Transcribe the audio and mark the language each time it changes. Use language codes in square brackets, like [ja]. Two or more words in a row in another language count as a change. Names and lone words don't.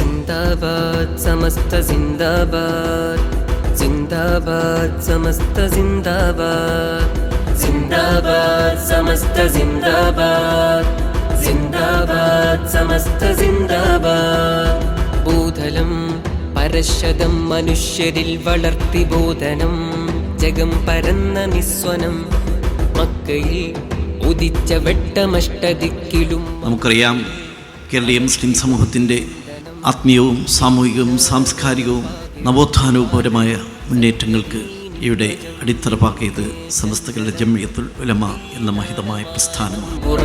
[hi] जिंदाबाद समस्त जिंदाबाद, जिंदाबाद समस्त जिंदाबाद, जिंदाबाद समस्त जिंदाबाद, जिंदाबाद समस्त जिंदाबाद. [ml] ഭൂതലം പരശതം മനുഷ്യരിൽ വളർത്തി ബോധനം, ജഗം പരന്ന നിസ്വനം മക്കയിൽ ഉദിച്ച വെട്ടമഷ്ടദിക്കിലും. നമുക്കറിയാം, കേരളീയ മുസ്ലിം സമൂഹത്തിൻ്റെ ആത്മീയവും സാമൂഹികവും സാംസ്കാരികവും നവോത്ഥാനപരമായ മുന്നേറ്റങ്ങൾക്ക് ഇവിടെ അടിത്തറ പാകിയത് സമസ്ത കേരള ജംഇയ്യത്തുൽ ഉലമ എന്ന മഹിതമായ പ്രസ്ഥാനമാണ്.